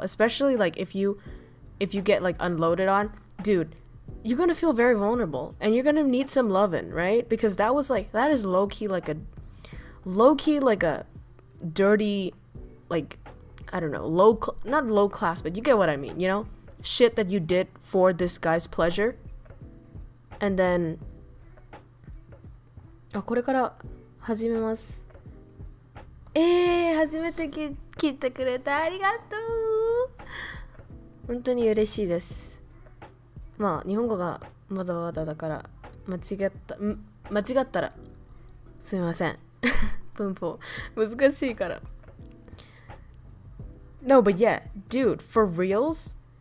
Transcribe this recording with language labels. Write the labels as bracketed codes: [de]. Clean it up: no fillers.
[en] Especially, like, if you get, like, unloaded on, dude, you're gonna feel very vulnerable. And you're gonna need some loving, right? Because that is low-key like a dirty, like, I don't know, not low class, but you get what I mean, you know? Shit that you did for this guy's pleasure. And then [ja] これから始めます。初めて聞いてくれてありがとう。本当に嬉しいです。まあ日本語がまだまだだから間違ったらすみません。文法難しいから。 [en] No, but yeah, dude, for reals?